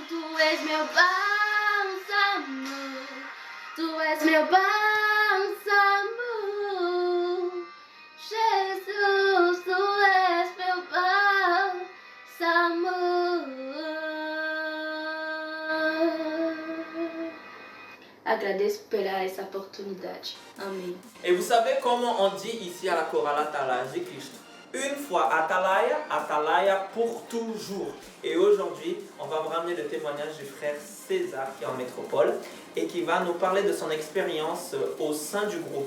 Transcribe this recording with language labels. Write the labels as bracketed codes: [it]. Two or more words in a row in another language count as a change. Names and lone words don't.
[pt] Tu és meu bálsamo, tu és meu bálsamo. Jesus, tu és meu bálsamo. Agradeço por essa oportunidade. Amém. [fr] Et vous savez comment on dit ici à la chorale Atalaya Jésus-Christ? Une fois Atalaya, Atalaya pour toujours. Et aujourd'hui, on va vous ramener le témoignage du frère César qui est en métropole et qui va nous parler de son expérience au sein du groupe.